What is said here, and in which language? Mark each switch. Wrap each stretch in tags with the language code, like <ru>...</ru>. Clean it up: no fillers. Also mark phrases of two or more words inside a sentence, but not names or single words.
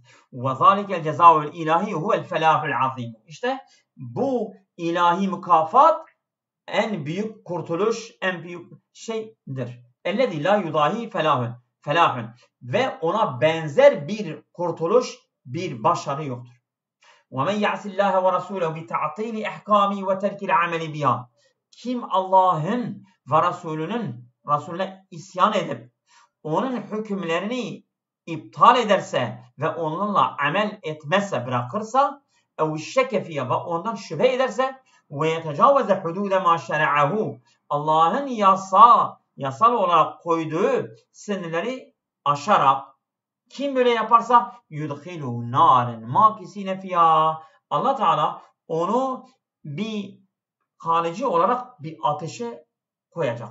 <ar>وذلك الجزاء الإلهي هو الفلاح العظيم.</ar> <tr>İşte bu ilahi mükafat en büyük kurtuluş, en büyük şeydir.</tr> <ar>الذي لا يضاهى فلاح.</ar> <tr>Ve ona benzer bir kurtuluş, bir başarı yoktur.</tr> <ar>وَمَنْ يَعْسِ اللّٰهَ وَرَسُولَهُ بِتَعْطِيلِ اِحْكَامِ وَتَرْكِ الْعَمَلِ بِهَا.</ar> <tr>Kim Allah'ın ve Resulüne isyan edip onun hükümlerini iptal ederse ve onunla amel etmezse, bırakırsa</tr> <ar>اَوْ الشَّكَ فِيهَا</ar> <tr>ve ondan şüphe ederse</tr> <ar>وَيَتَجَاوَزَ حُدُودَ مَا شَرَعَهُ</ar> <tr>Allah'ın yasal olarak koyduğu sınırları aşarak kim böyle yaparsa</tr> <ar>يدخله نارا ماكثين فيها.</ar> <tr>Allah Teala onu bir kalıcı olarak bir ateşe koyacak.</tr>